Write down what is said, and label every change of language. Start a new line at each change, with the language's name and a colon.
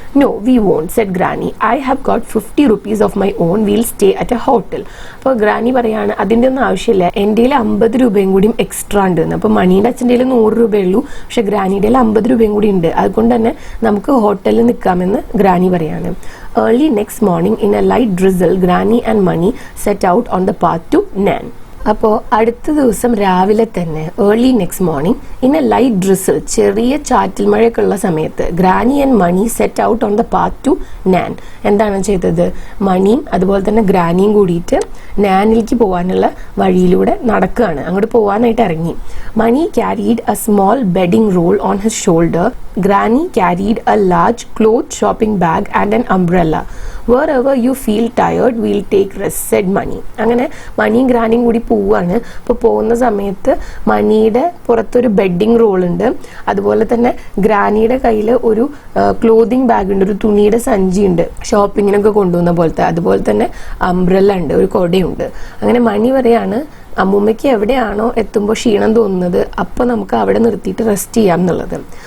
English: No we won't said granny, I have got 50 rupees of my own, will stay at a hotel.
Malayalam: അപ്പോൾ granny പറയാണ്, അതിൻ്റെ ഒന്നും ആവശ്യമില്ല, എൻ്റെ 50 രൂപയും കൂടിയും എക്സ്ട്രാ ഉണ്ട് എന്ന്. അപ്പോൾ മണീൻ്റെ അച്ഛൻ്റെ 100 രൂപയുള്ളൂ, പക്ഷെ ഗ്രാനിയുടെ 50 രൂപയും കൂടി ഉണ്ട്, അതുകൊണ്ട് തന്നെ നമുക്ക് ഹോട്ടലിൽ നിൽക്കാമെന്ന് ഗ്രാനി പറയാണ്.
English: Early next morning in a light drizzle, Granny and Mani set out on the path to Nan.
Malayalam: അപ്പോൾ അടുത്ത ദിവസം രാവിലെ തന്നെ
English: early next morning in a light drizzle,
Malayalam: ചെറിയ ചാറ്റൽ മഴയൊക്കെ ഉള്ള സമയത്ത്
English: Granny and Mani set out on the path to Nan.
Malayalam: എന്താണ് ചെയ്തത്? മണിയും അതുപോലെ തന്നെ ഗ്രാനിയും കൂടിയിട്ട് നാനിലേക്ക് പോകാനുള്ള വഴിയിലൂടെ നടക്കുകയാണ്, അങ്ങോട്ട് പോകാനായിട്ട് ഇറങ്ങി.
English: Mani carried a small bedding roll on his shoulder, granny carried a large cloth shopping bag and an umbrella. Wherever you feel tired, we'll take rest, said Mani.
Malayalam: അങ്ങനെ മണിയും ഗ്രാനിയും കൂടി പോവുകയാണ്. അപ്പോൾ പോകുന്ന സമയത്ത് മണിയുടെ പുറത്തൊരു ബെഡിങ് റോൾ ഉണ്ട്, അതുപോലെ തന്നെ ഗ്രാനിയുടെ കയ്യിൽ ഒരു ക്ലോതിങ് ബാഗ് ഉണ്ട്, ഒരു തുണിയുടെ സഞ്ചി ഉണ്ട്, ഷോപ്പിങ്ങിനൊക്കെ കൊണ്ടുപോകുന്ന പോലത്തെ, അതുപോലെ തന്നെ അംബ്രല്ല ഉണ്ട്, ഒരു കൊടയുണ്ട്. അങ്ങനെ മണി പറയാണ്, അമ്മൂമ്മയ്ക്ക് എവിടെയാണോ എത്തുമ്പോൾ ക്ഷീണം തോന്നുന്നത് അപ്പോൾ നമുക്ക് അവിടെ നിർത്തിയിട്ട് റെസ്റ്റ് ചെയ്യാം എന്നുള്ളത്.